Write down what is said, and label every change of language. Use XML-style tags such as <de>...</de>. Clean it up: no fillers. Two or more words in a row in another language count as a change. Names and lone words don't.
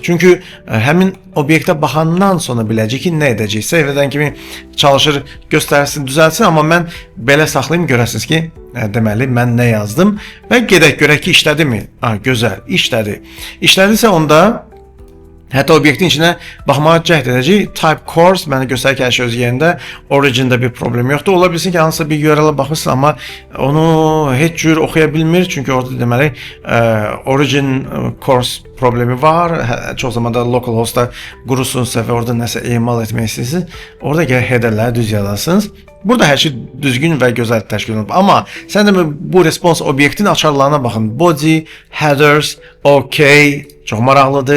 <az>Çünki həmin obyektə baxandan sonra biləcək ki, nə edəcək. Save edən kimi çalışır, göstərsin, düzəlsin, amma mən belə saxlayım, görəsiniz ki, deməli mən nə yazdım və gedək görək ki, işlədi mi? Gözəl, işlədi. İşlədisə onda hətta obyektin içinə baxmağa cəhd edəcək.</az> <en>Type course</en> <az>mənə göstərir ki, hər şey öz yerində. Origin'də bir problem yoxdur. Ola bilsin ki, hansısa bir URL-ə baxırsın, amma onu heç cür oxuya bilmir. Çünki orada deməli</az> <en>origin course</en> <az>problemi var. Çox zaman da localhostda qurursunuzsa və orada nəsə emal etmək istəyirsiniz, orada gərək headerləri düz yazasınız. Burada hər şey düzgün və gözəl təşkil olunub. Amma sən də bu response obyektin açarlarına baxın.</az> <en>Body, headers, OK,</en> <az>çox maraqlıdır.</az>